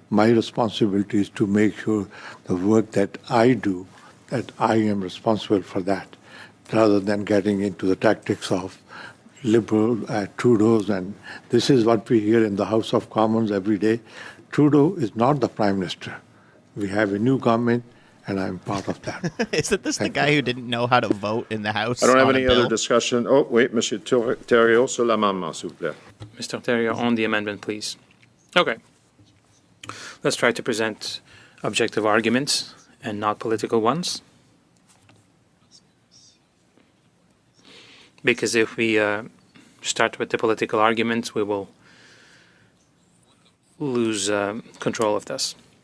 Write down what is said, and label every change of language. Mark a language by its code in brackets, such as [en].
[en] My responsibility is to make sure the work that I do, that I am responsible for that, rather than getting into the tactics of liberal Trudeau's. And this is what we hear in the House of Commons every day. Trudeau is not the Prime Minister. We have a new government, and I'm part of that. Isn't this the guy who didn't know how to vote in the House? I don't have any other discussion. Oh, wait, [fr] Monsieur Theriault, sur l'amendement, s'il vous plaît. [en] Mr. Theriault, on the amendment, please. Okay. Let's try to present objective arguments and not political ones. Because if we start with the political arguments, we will lose control of this.